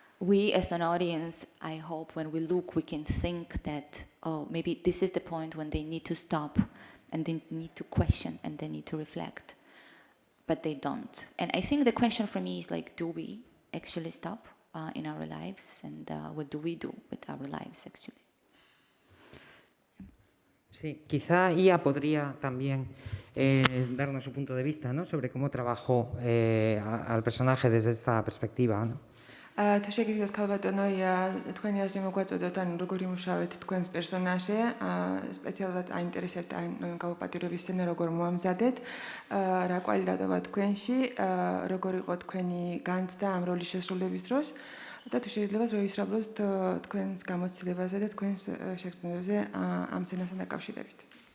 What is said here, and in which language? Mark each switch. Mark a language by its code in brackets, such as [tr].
[en] we as an audience, I hope when we look, we can think that, oh, maybe this is the point when they need to stop and they need to question and they need to reflect, but they don't. And I think the question for me is like, do we actually stop in our lives, and what do we do with our lives actually? [es] Sí, quizá Ia podría también darnos su punto de vista, ¿no? Sobre cómo trabajó al personaje desde esta perspectiva, ¿no? [ka] თუ შეგიძლიათ ქალბატონო თქვენი აზრი მოგვაწოდოთ, ან როგორ იმუშავეთ თქვენს პერსონაჟზე, სპეციალურად აინტერესებთ ან გაუპატიურების სცენა როგორ მოამზადეთ, რა კვალი დატოვა თქვენში, როგორ იყო თქვენი განცდა ამ როლის შესრულების დროს და თუ შეიძლება როისრაბლოთ თქვენს გამოცდილებაზე და თქვენს შეგრძნებებზე ამ სცენასთან დაკავშირებით.